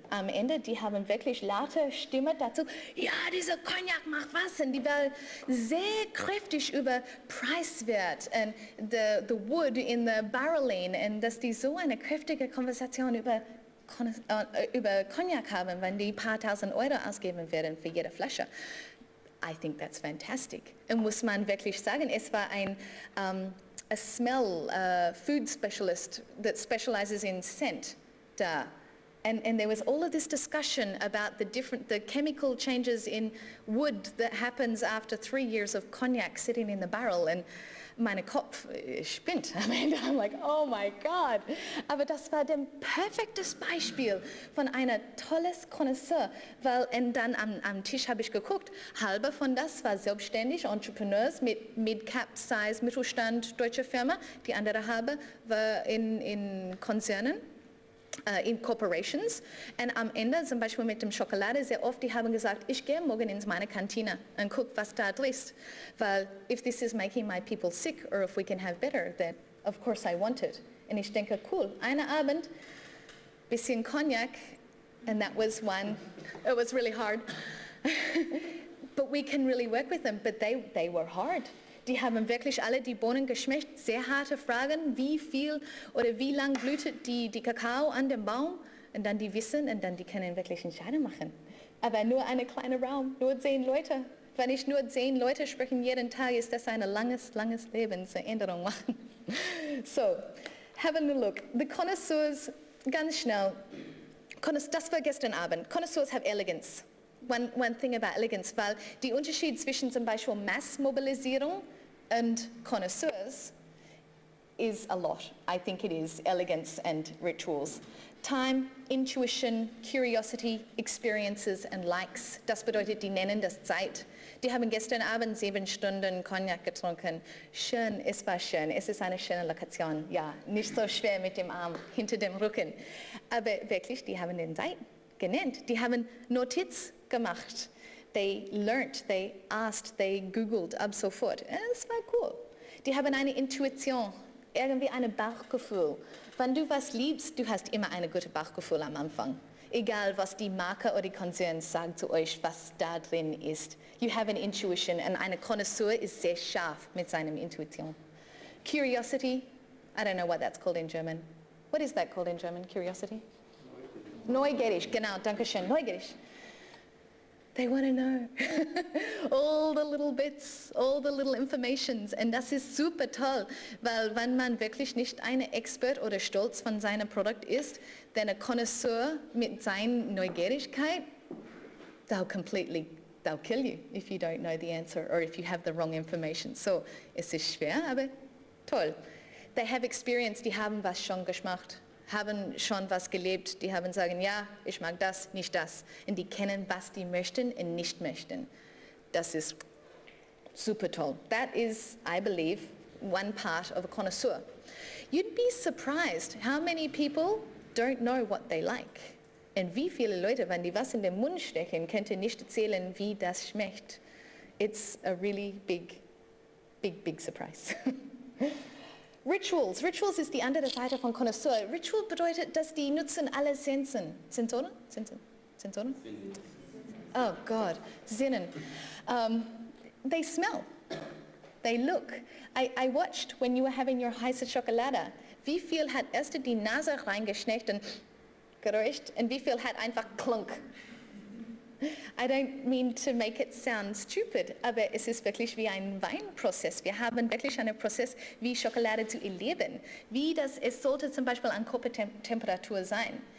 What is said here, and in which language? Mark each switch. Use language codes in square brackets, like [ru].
[de] Am Ende, die haben wirklich laute Stimme dazu, ja, dieser Cognac macht was und die war sehr kräftig über Preiswert und [en] the wood in the barreling [de] und dass die so eine kräftige Konversation über Cognac haben, wenn die paar tausend Euro ausgeben werden für jede Flasche. [en] I think that's fantastic. [de] Und muss man wirklich sagen, es war ein [en] a smell food specialist that specializes in scent [de] da. [en] And there was all of this discussion about the chemical changes in wood that happens after 3 years of cognac sitting in the barrel. And [de] mein Kopf spinnt am Ende. [en] I'm like, oh my God. [de] Aber das war ein perfektes Beispiel von einer tolles Connoisseur. Weil, und dann am Tisch habe ich geguckt, halbe von das war selbstständig, Entrepreneurs mit Mid-Cap-Size, Mittelstand, deutsche Firma. Die andere halbe war in Konzernen. In Corporations und am Ende zum Beispiel mit dem Schokolade sehr oft, die haben gesagt, ich gehe morgen in meine Kantine und gucke, was da drin ist, weil [en] if this is making my people sick or if we can have better, then of course I want it. [de] Und ich denke, cool, einen Abend bisschen Cognac, [en] and that was one. It was really hard. But we can really work with them, but they were hard. [de] Die haben wirklich alle die Bohnen geschmeckt, sehr harte Fragen, wie viel oder wie lang blühtet die Kakao an dem Baum, und dann die wissen, und dann die können wirklich Entscheidungen machen. Aber nur ein kleiner Raum, nur 10 Leute. Wenn ich nur 10 Leute sprechen jeden Tag, ist das eine langes Lebensänderung machen. [en] So, having a look. The connoisseurs, [de] ganz schnell. Das war gestern Abend. [en] Connoisseurs have elegance. One thing about elegance, [de] weil die Unterschied zwischen zum Beispiel Massmobilisierung und Connoisseurs [en] is a lot. I think it is elegance and rituals. Time, intuition, curiosity, experiences and likes. [de] Das bedeutet, die nennen das Zeit. Die haben gestern Abend 7 Stunden Cognac getrunken. Schön, es war schön. Es ist eine schöne Lokation. Ja, nicht so schwer mit dem Arm hinter dem Rücken. Aber wirklich, die haben den Zeit genannt. Die haben Notiz gemacht. [en] They learnt, they asked, they googled [de] ab sofort. Es war cool. Die haben eine Intuition, irgendwie ein Bauchgefühl. Wenn du was liebst, du hast immer ein gutes Bauchgefühl am Anfang. Egal, was die Marke oder die Konzern sagt zu euch, was da drin ist. [en] You have an intuition, [de] und eine Connoisseur ist sehr scharf mit seiner Intuition. [en] Curiosity, I don't know what that's called in German. What is that called in German, curiosity? [de] Neugierig, genau, danke schön, neugierig. [en] They want to know all the little bits, all the little informations, [de] und das ist super toll, weil wenn man wirklich nicht ein Expert oder stolz von seinem Produkt ist, dann ein Connoisseur mit seiner Neugierigkeit, [en] they'll kill you if you don't know the answer or if you have the wrong information. [de] So, es ist schwer, aber toll. [en] They have experience, [de] die haben was schon gemacht, haben schon was gelebt, die haben sagen, ja, ich mag das, nicht das. Und die kennen, was die möchten und nicht möchten. Das ist super toll. [en] That is, I believe, one part of a connoisseur. You'd be surprised how many people don't know what they like. [de] Und wie viele Leute, wenn die was in den Mund stechen, könnten nicht erzählen, wie das schmeckt. [en] It's a really big surprise. Rituals. [de] Rituals ist die andere Seite von Connoisseur. Ritual bedeutet, dass die nutzen alle Sensoren. [en] Sensoren? Sensoren? Oh God, Sinnen. They smell. They look. I watched when you were having your [de] heiße Schokolade. Wie viel hat erst die Nase reingeschneckt und geräuscht und wie viel hat einfach klunk? [en] I don't mean to make it sound stupid, [de] aber es ist wirklich wie ein Weinprozess. Wir haben wirklich einen Prozess, wie Schokolade zu erleben. Es sollte zum Beispiel an Körpertemperatur sein.